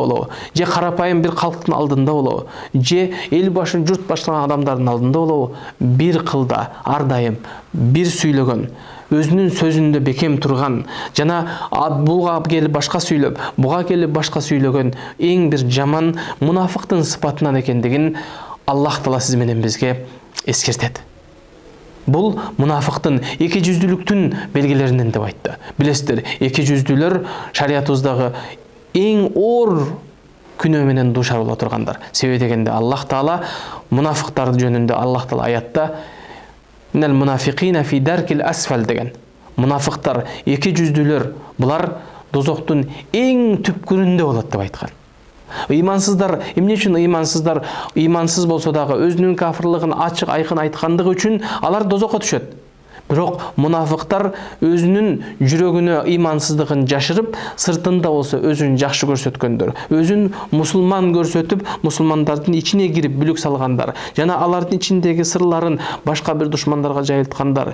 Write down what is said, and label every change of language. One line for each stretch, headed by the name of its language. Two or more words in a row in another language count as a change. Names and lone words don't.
Kyrgyz: болобу, же карапайым бир калктын алдында болобу, же эл башын журт башлаган адамдардын алдында болобу, бир кылда ар дайым бир сүйлөгөн, өзүнүн сөзүндө бекем турган, жана буга келип башка сүйлөп, буга келип башка сүйлөгөн эң бир жаман мунафыктын сыпатынан экендигин Аллах Таала сиз менен бизге эскертет. Бул мунафыктын, эки жүздүүлүктүн белгилеринен деп айтты. Билесиздер, эки жүздүүлөр шариятыбыздагы эң оор күнөө менен дуушар боло тургандар. Себеби дегенде Аллах Таала мунафыктар жөнүндө Аллах Таала аятта
Arabic: «من المنافقين في الدرك الأسفل»
Kyrgyz: деген. Мунафыктар, эки жүздүүлөр, булар дозоктун эң түпкүрүндө болот деп айткан. Ыймансыздар, эмне үчүн ыймансыздар? Ыймансыз болсо дагы өзүнүн кафырлыгын ачык айкын айткандыгы үчүн алар дозокко түшөт. Бирок мунафыктар өзүнүн жүрөгүнө ыймансыздыгын жашырып, сыртында болсо өзүн жакшы көрсөткөндөр, өзүн мусулман көрсөтүп, мусулмандардын ичине кирип бүлүк салгандар, жана алардын ичиндеги сырларын башка бир душмандарга жайылткандар.